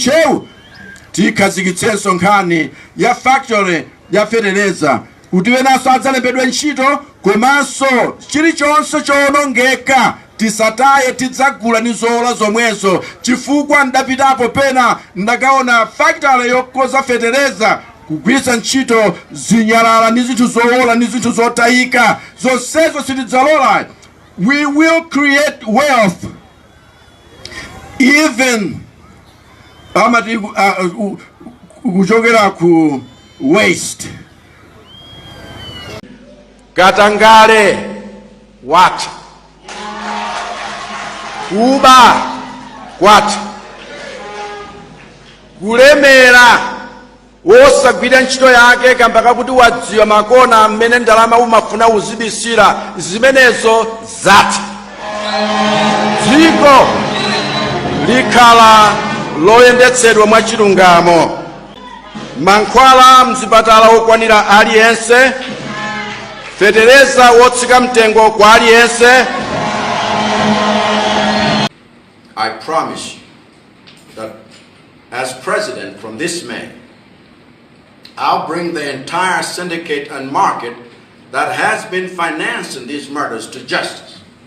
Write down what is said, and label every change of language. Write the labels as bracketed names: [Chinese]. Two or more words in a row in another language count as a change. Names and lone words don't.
[Nyanja] Ntcheu tikhazikitsenso nkhani ya factory ya fetereza kuti wenanso adzalembedwe ntchito, komanso chilichonse choonongeka tisataye tidzagula ni zolola zomwezo, chifukwa ndapitapo pena ndakaona factory yokoza fetereza kugwiritsa ntchito zinyalala ni zinthu zolola ni zinthu zotayika, zonsezo sitidzalola. [English] We will create wealth even [Nyanja] kuchokera ku [English] waste. [Nyanja] Katangale what? Kuba what? Kulemera wosagwira ntchito yake kamba kuti wadziwa makona mmene ndalama umafuna uzibisira, zimenezo zati. Dziko likhala loyendetsedwa mwachilungamo, mankhwala mzipatala okwanira aliyense, fetereza wotsika mtengo kwa aliyense. [English] I promise you that as president from this May, I'll bring the entire syndicate and market that has been financing these murders to justice.